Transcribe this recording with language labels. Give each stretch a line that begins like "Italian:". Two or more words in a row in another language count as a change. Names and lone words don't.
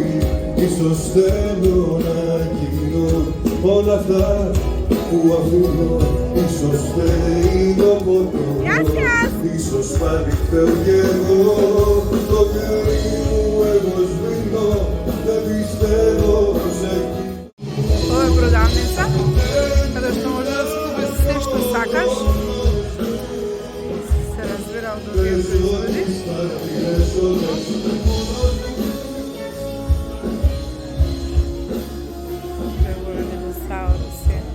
Greek: Ίσως θέλω να γίνω όλα αυτά που αφήνω. Ίσως θέλει το ποτό, ίσως πάλι φταίω κι εγώ. Το κερί μου εγώ σβήνω, δεν πιστεύω σε εκεί.
Macedonian: Ова е продавница, каде што може да се купи се што сакаш. Се разбира од овие производи. Пребора диносауруси.